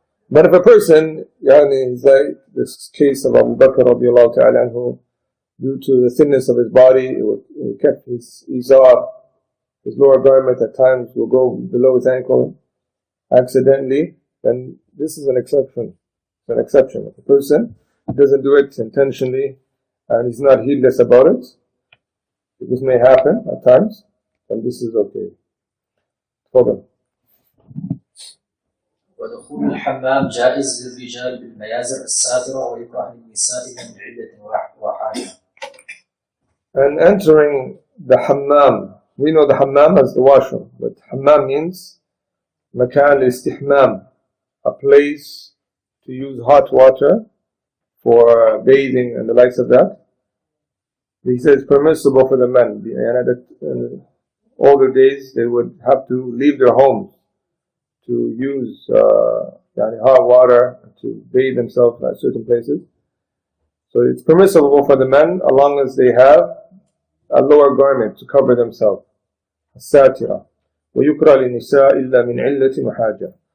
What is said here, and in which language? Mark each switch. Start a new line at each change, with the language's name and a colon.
English: But if a person, is like this case of Abu Bakr radiallahu ta'ala anhu, due to the thinness of his body, he kept his izar, his lower garment at times will go below his ankle accidentally, then this is an exception. It's an exception. If a person doesn't do it intentionally and he's not heedless about it, this may happen at times, and this is okay. Hold on.
Arabic: ودخول الحمام جائز للرجال بالميازر الساترة ويكره للنساء من عدة وحاجة.
English: And entering the hammam, we know the hammam as the washroom, but hammam means makan al-istihmam, a place to use hot water for bathing and the likes of that. He says it's permissible for the men. In older days, they would have to leave their homes to use hot water to bathe themselves at certain places. So it's permissible for the men as long as they have a lower garment to cover themselves.
Arabic: الساترة ويكره للنساء إلا من علة وحاجة.